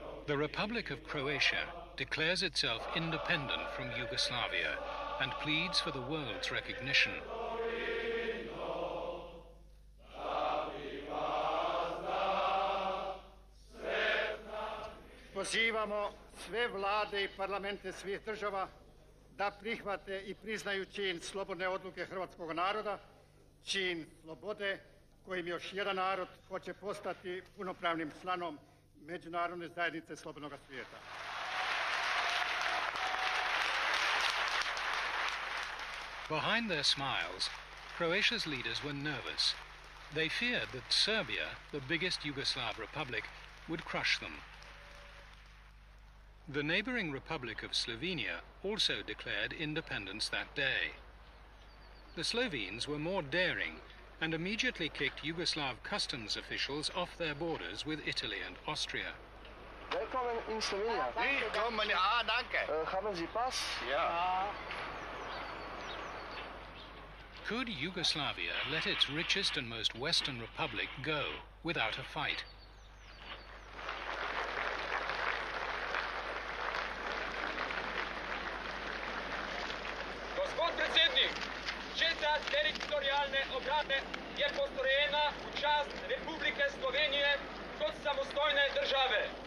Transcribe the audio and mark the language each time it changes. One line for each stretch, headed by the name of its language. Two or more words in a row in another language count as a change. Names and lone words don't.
English: The Republic of Croatia declares itself independent from Yugoslavia and pleads for the world's recognition.
Croatian: Pozivamo sve vlade i parlamente svih država da prihvate i priznaju čin slobodne odluke hrvatskog naroda, čin slobode kojim još jedan narod hoće postati punopravnim članom međunarodne zajednice slobodnog svijeta.
English: Behind their smiles, Croatia's leaders were nervous. They feared that Serbia, the biggest Yugoslav republic, would crush them. The neighboring Republic of Slovenia also declared independence that day. The Slovenes were more daring and immediately kicked Yugoslav customs officials off their borders with Italy and Austria. Welcome in Slovenia.
German: Danke. Haben Sie Pass? Ja.
English: Could Yugoslavia let its richest and most western republic go without a fight?
Slovenian: Gospod predsjednik, 6. teritorijalne obrane je postrojena u čast Republike Slovenije kot samostojne države.